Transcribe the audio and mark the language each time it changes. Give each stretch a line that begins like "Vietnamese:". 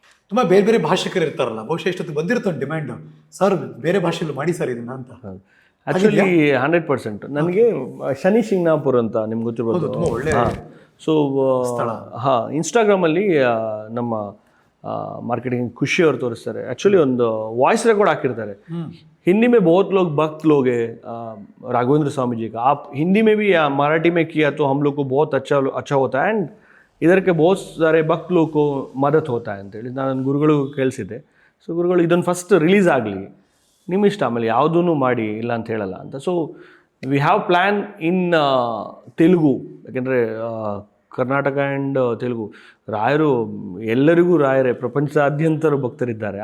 Kannada: ತುಂಬ ಬೇರೆ ಬೇರೆ ಭಾಷಿಕರು ಇರ್ತಾರಲ್ಲ, ಬಹುಶಃ ಇಷ್ಟೊತ್ತು ಬಂದಿರುತ್ತೆ ಒಂದು ಡಿಮ್ಯಾಂಡ್, ಸರ್ ಬೇರೆ ಭಾಷೆಯಲ್ಲಿ ಮಾಡಿ ಸರ್ ಇದನ್ನ ಅಂತ. ಆ್ಯಕ್ಚುಲಿ 100%. ನನಗೆ ಶನಿ ಶಿಂಗ್ನಾಪುರ್ ಅಂತ ನಿಮ್ಗೆ ಗೊತ್ತಿರ್ಬೋದು. ತುಂಬ ಒಳ್ಳೆ ಸೊ ಹಾಂ, ಇನ್ಸ್ಟಾಗ್ರಾಮಲ್ಲಿ ನಮ್ಮ ಮಾರ್ಕೆಟಿಂಗ್ ಖುಷಿ ಅವ್ರು ತೋರಿಸ್ತಾರೆ. ಆ್ಯಕ್ಚುಲಿ ಒಂದು ವಾಯ್ಸ್ ರೆಕಾರ್ಡ್ ಹಾಕಿರ್ತಾರೆ.
Hindi: हिंदी में बहुत लोग भक्त लोग हैं राघवेंद्र स्वामी जी का, आप हिंदी में भी या मराठी में किया तो हम लोग को बहुत अच्छा होता है एंड इधर के बहुत सारे भक्त लोग को मदद होता है
Kannada: ಅಂತೇಳಿ ನಾನು ಗುರುಗಳು ಕೇಳಿಸಿದ್ದೆ. ಸೊ ಗುರುಗಳು ಇದನ್ನು ಫಸ್ಟ್ ರಿಲೀಸ್ ಆಗಲಿ, ನಿಮ್ಮ ಇಷ್ಟ, ಆಮೇಲೆ ಯಾವುದೂ ಮಾಡಿ ಇಲ್ಲ ಅಂತ ಹೇಳಲ್ಲ ಅಂತ.
English: so we have plan in
Kannada: ತೆಲುಗು, ಯಾಕೆಂದರೆ ಕರ್ನಾಟಕ ಆ್ಯಂಡ್ ತೆಲುಗು ರಾಯರು ಎಲ್ಲರಿಗೂ ರಾಯರೇ, ಪ್ರಪಂಚಾದ್ಯಂತರು ಭಕ್ತರಿದ್ದಾರೆ.